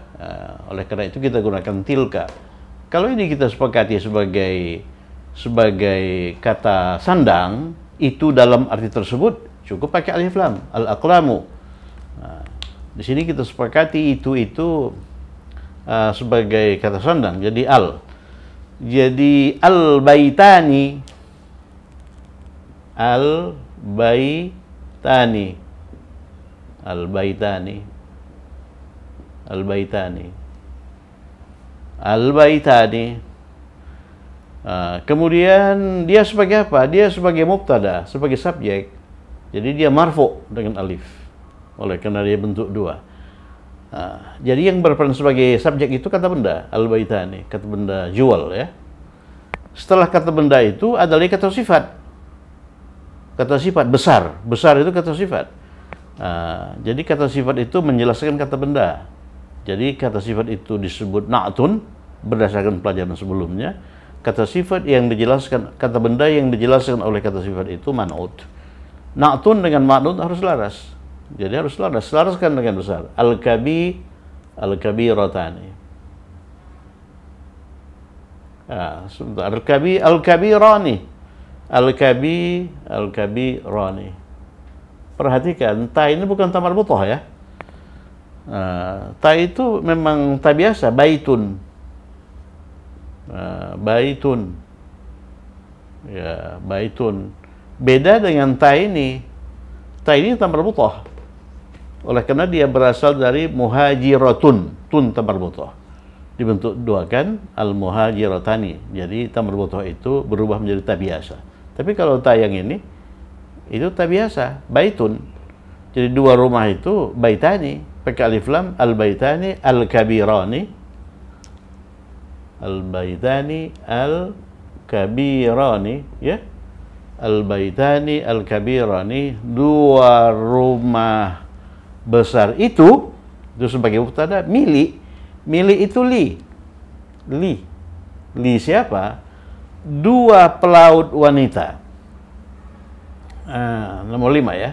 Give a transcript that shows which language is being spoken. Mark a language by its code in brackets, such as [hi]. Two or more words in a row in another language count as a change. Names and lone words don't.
[id] Oleh karena itu kita gunakan tilka. Kalau ini kita sepakati sebagai kata sandang, itu dalam arti tersebut cukup pakai alif lam, al-aqlamu. Nah, di sini kita sepakati itu sebagai kata sandang, jadi al. Jadi al-baitani. Al-baitani. [ar] البيتان البيتان. [id] Al-baitani. Kemudian dia sebagai apa? Dia sebagai mubtada, sebagai subjek. Jadi dia marfu dengan alif. Oleh karena dia bentuk dua. Jadi yang berperan sebagai subjek itu kata benda, al-baitani, kata benda jual ya. Setelah kata benda itu ada lagi kata sifat. Kata sifat besar, besar itu kata sifat. Jadi kata sifat itu menjelaskan kata benda. Jadi kata sifat itu disebut na'tun berdasarkan pelajaran sebelumnya. Kata sifat yang dijelaskan, kata benda yang dijelaskan oleh kata sifat itu man'ut. Na'tun dengan man'ut harus laras. Jadi harus laras, selaraskan dengan besar. Al-kabiratani. Sebentar. [ar] الكبيران الكبيران. [id] Perhatikan, ta ini bukan ta marbutah ya. Ta itu memang ta biasa, baitun. Baitun. Ya, baitun. Beda dengan ta ini. Ta ini ta marbutah. Oleh karena dia berasal dari muhajiratun, tun ta marbutah. Dibentuk dua kan, al-muhajiratani. Jadi ta marbutah itu berubah menjadi ta biasa. Tapi kalau ta yang ini itu ta biasa, baitun. Jadi dua rumah itu baitani, pakai alif lam, [ar] البيتان الكبيران. البيتان الكبيران, ya. البيتان الكبيران, [id] dua rumah besar itu sebagai mubtada, milik itu li siapa? Dua pelaut wanita. Nomor 5 ya.